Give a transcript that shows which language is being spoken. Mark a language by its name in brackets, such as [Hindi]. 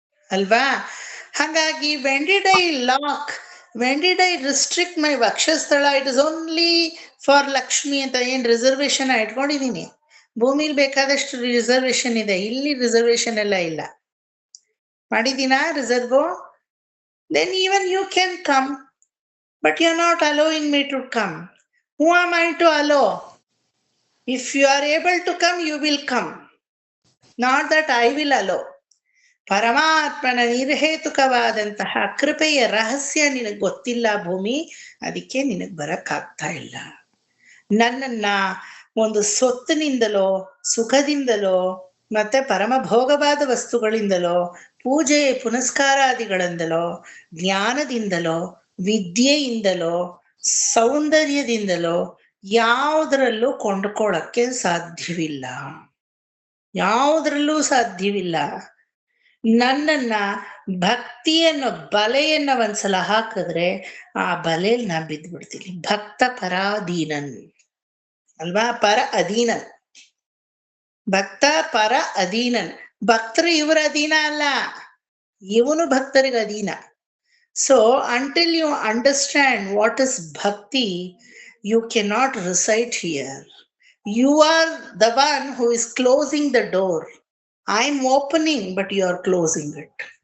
[Kannada] ಅಲ್ವಾ? [English] ಹಾಗಾಗಿ when did I restrict my ವಕ್ಷಸ್ಥಳ? It is only for Lakshmi [Kannada] ಅಂತ ಏನ್ ರಿಸರ್ವೇಶನ್ ಇಟ್ಕೊಂಡಿದೀನಿ? ಭೂಮಿಲಿ ಬೇಕಾದಷ್ಟು ರಿಸರ್ವೇಶನ್ ಇದೆ, ಇಲ್ಲಿ ರಿಸರ್ವೇಶನ್ ಎಲ್ಲ ಇಲ್ಲ. ಮಾಡಿದೀನಾ reserve? [English] Then even you can come, but you are not allowing me to come. Who am I to allow? If you are able to come, you will come. Not that I will allow. [Kannada] ಪರಮಾತ್ಮನ ನಿರ್ಹೇತುಕವಾದಂತಹ ಕೃಪೆಯ ರಹಸ್ಯ ನಿನಗೆ ಗೊತ್ತಿಲ್ಲ ಭೂಮಿ, ಅದಕ್ಕೆ ನಿನಗೆ ಬರಕ್ಕಾಗ್ತಾ ಇಲ್ಲ. ನನ್ನನ್ನ ಒಂದು ಸ್ವತ್ತಿನಿಂದಲೋ, ಸುಖದಿಂದಲೋ, ಮತ್ತೆ ಪರಮ ಭೋಗವಾದ ವಸ್ತುಗಳಿಂದಲೋ, ಪೂಜೆ ಪುನಸ್ಕಾರಾದಿಗಳಿಂದಲೋ, ಜ್ಞಾನದಿಂದಲೋ, ವಿದ್ಯೆಯಿಂದಲೋ, ಸೌಂದರ್ಯದಿಂದಲೋ ಯಾವುದರಲ್ಲೂ ಕೊಂಡ್ಕೊಳ್ಳಕ್ಕೆ ಸಾಧ್ಯವಿಲ್ಲ. ಯಾವುದ್ರಲ್ಲೂ ಸಾಧ್ಯವಿಲ್ಲ. ನನ್ನನ್ನ ಭಕ್ತಿಯನ್ನು ಬಲೆಯನ್ನ ಒಂದ್ಸಲ ಹಾಕಿದ್ರೆ ಆ ಬಲೆಯಲ್ಲಿ ನಾ ಬಿದ್ದ್ಬಿಡ್ತೀನಿ. ಭಕ್ತ ಪರಾಧೀನನ್ ಅಲ್ವಾ? ಪರ ಅಧೀನನ್, ಭಕ್ತ ಪರ ಅಧೀನನ್. ಭಕ್ತರು ಇವರ ಅಧೀನ ಅಲ್ಲ, ಇವನು ಭಕ್ತರಿಗೆ ಅಧೀನ. [English] So until you understand what is bhakti, you cannot recite here. You are the one who is closing the door. I am opening, but you are closing it.